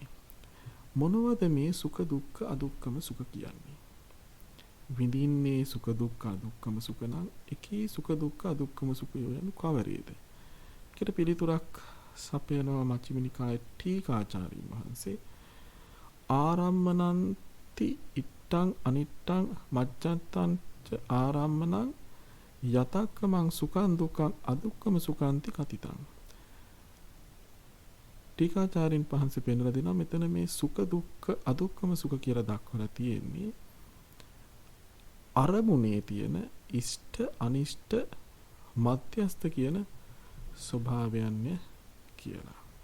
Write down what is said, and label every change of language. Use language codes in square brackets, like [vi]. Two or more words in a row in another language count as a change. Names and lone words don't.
[si] මොනවද මේ [pi] සුඛ දුක්ඛ අදුක්ඛම සුඛ [si] කියන්නේ? විඳින්නේ [pi] සුඛ දුක්ඛ අදුක්ඛම සුඛ [si] නම් එකී [pi] සුඛ දුක්ඛ අදුක්ඛම සුඛ [si] යනු කවරේද? ඒකට පිළිතුරක් සපයනවා මජ්ක්‍ධිම නිකායේ ටීකාචාර්යින් වහන්සේ. [pi] ආරම්මනන්ති ඉත්තං අනිත්තං මජ්ජත්තං ච ආරම්මනං යතක්කමං සුඛං දුක්ඛං අදුක්ඛම සුඛන්ති කතිතං. [si] ටීකාචාර්යින් වහන්සේ පෙන්වලා දෙනවා මෙතන මේ [pi] සුඛ දුක්ඛ අදුක්ඛම සුඛ [si] කියලා දක්වලා තියෙන්නේ අරමුණේ තියෙන ඉෂ්ට අනිෂ්ට මධ්‍යස්ථ කියන ස්වභාවයන් කියලා.